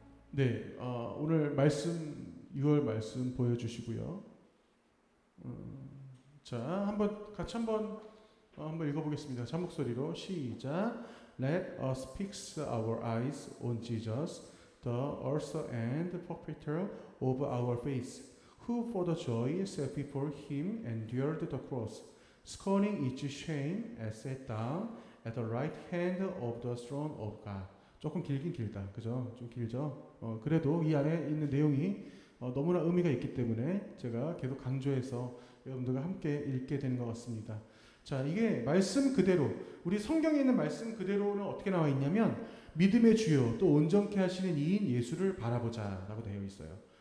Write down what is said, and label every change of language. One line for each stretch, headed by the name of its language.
Korean: 네, 오늘 말씀 6월 말씀 보여주시고요. 자, 같이 한번 읽어보겠습니다. 자 목소리로 시작.
English: Let us fix our eyes on Jesus, the author and perfecter of our faith, who for the joy set before him endured the cross, scorning its shame, and sat down at the right hand of the throne of God.
Korean: 조금 길긴 길다, 그죠? 좀 길죠? 그래도 이 안에 있는 내용이 너무나 의미가 있기 때문에 제가 계속 강조해서 여러분들과 함께 읽게 되는 것 같습니다. 자, 이게 말씀 그대로, 우리 성경에 있는 말씀 그대로는 어떻게 나와 있냐면, 믿음의 주요 또 온전케 하시는 이인 예수를 바라보자 라고 되어 있어요.